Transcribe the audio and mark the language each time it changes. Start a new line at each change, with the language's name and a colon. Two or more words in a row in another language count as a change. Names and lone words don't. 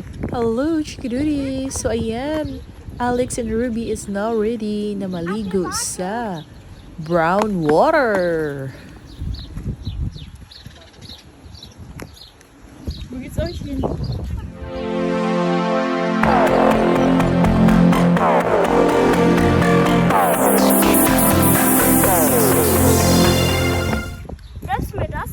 English: Hello, Chikidudi! So, ayan. Alex and Ruby is now ready
Filipino: na maligo sa
English: brown water.
German: Wo geht's euch hin? Kannst du mir das